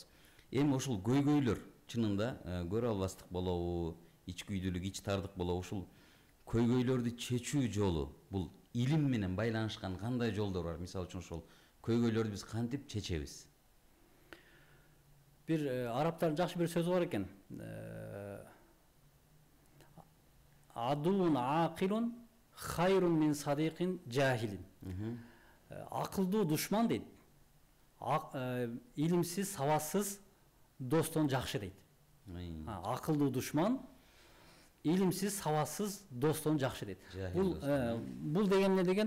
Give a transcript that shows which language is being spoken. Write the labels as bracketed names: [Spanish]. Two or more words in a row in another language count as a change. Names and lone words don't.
[Kyrgyz] Эми ошол көйгөйлөр чынында көрө албастык болобу, ич күйдүүлүк, ич тардык болобу, ушул көйгөйлөрдү чечүү жолу бул илим менен байланышкан кандай жолдор бар? Мисалы үчүн ошол көйгөйлөрдү биз кантип чечебиз? Бир арабтардын жакшы бир сөзү бар экен. [Arabic] عدو عاقل خير من صديق جاهل. [Kyrgyz] Акылдуу душман дейт. Илимсиз, сабатсыз достон жакшы дейт. Акылдуу душман илимсиз, сабатсыз достон жакшы дейт. Бул деген эмне деген?